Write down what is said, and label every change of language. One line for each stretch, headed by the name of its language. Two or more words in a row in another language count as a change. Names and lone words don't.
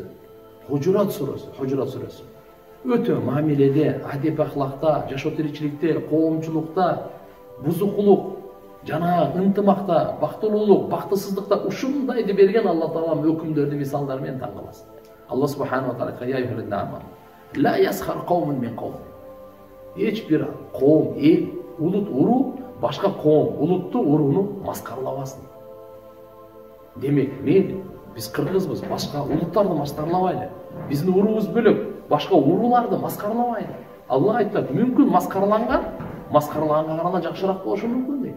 Kyrgyz: Хужурат сурасы. Өтө мамиледе, адеп ахлакта, жашоо тиричиликте, коомчулукта, бузукулук, жана ынтымакта, бактылуулук, бактысыздыкта ушундайды берген Алла Таалам өкүмдөрдү мисалдары менен таң каласыз.
Arabic: الله سبحانه وتعالى: "يا أيها الذين آمنوا لا يسخر قوم من قوم."
Kyrgyz: Эч бир коом, эл, улут, уру башка коом, улутту, уруну маскарлабасын. Демек, биз кыргызбыз, башка улуттарды маскарлабайлы. Биздин урубуз бөлөк, башка уруларды маскарлабайлы. Алла айтат: "Мүмкүн маскарлаганга караганда жакшыраак болушу мүмкүн" дейт.